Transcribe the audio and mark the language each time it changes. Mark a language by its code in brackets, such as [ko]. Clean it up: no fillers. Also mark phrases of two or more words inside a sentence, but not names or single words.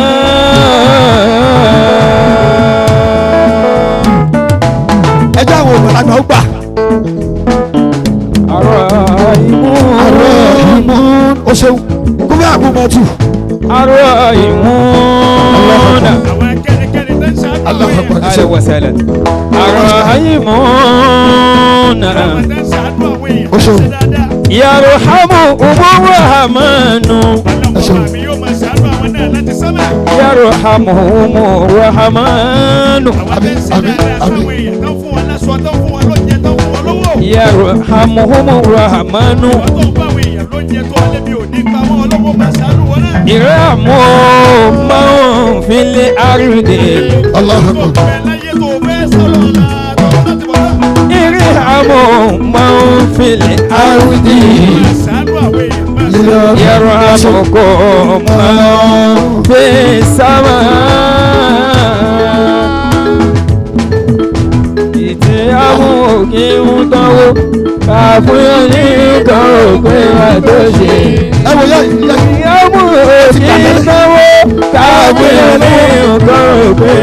[yo] ẹjọ́ àwọn ògbàlagbà ó gbà. Ar-Rahim ó ṣeun kúmí àgùnmọ̀tù. Ar-Rahim àwọn akẹ́nikẹ́ni tó ń ṣàánú Allahu àwọn Akbar. [ar] أهلا وسهلا. الرحيم [yo] èèyàn tó ń ṣàánú àwọn èèyàn Ó ṣeun. ṣe dáadáa. [ar] يرحم الرحمن [yo] ọlọ́run àmì yóò máa ṣàánú àwọn náà láti sánmà. [ar] يرحمهم الرحمن [yo] àwọn tó ń ṣe dáadáa sáwọn èèyàn tó ń fún wọn láṣọ tó ń fún wọn lóúnjẹ tó ń fún wọn lówó. [ar] يرحمهم الرحمن [yo] àwọn tó ń bá àwọn èèyàn lóúnjẹ tó wọlé bí òní pa wọn ọlọ́wọ́ máa ṣàánú wọn náà. [ar] ارحموا من في الأرض [yo] Allahu tó Akbar. bẹ láyé tó fẹ́ sọ̀rọ̀ ọ̀la tó ń láti bọ̀ náà. [ar] ارحموا من في الأرض [yo] máa ṣàánú àwọn èèyàn máa ṣàánú. [ar] يرحمكم من في السماء. [yo] ìtìyàwó kí ń dánwó kàfúnyọ́ ní nǹkan òpin àtúnṣe. ẹ wò yẹ ìyàwó kí ń dánwó kàfúnyọ́ ní nǹkan òpin